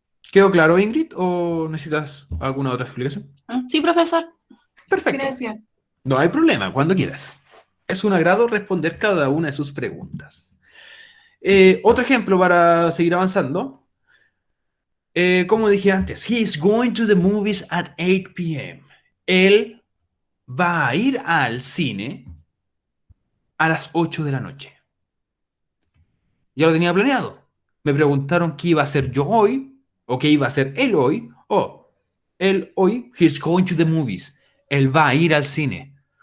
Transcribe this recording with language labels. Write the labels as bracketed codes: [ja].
[es] ¿Quedó claro, Ingrid, o necesitas alguna otra explicación? Sí, profesor. Perfecto. Gracias. No hay problema, cuando quieras. Es un agrado responder cada una de sus preguntas. Otro ejemplo para seguir avanzando. Como dije antes, [en] he is going to the movies at 8 p.m. [es] Él va a ir al cine a las 8 de la noche. Ya lo tenía planeado. Me preguntaron qué iba a hacer yo hoy, o qué iba a hacer él hoy. Él hoy, [en] he's going to the movies. [es] Él va a ir al cine.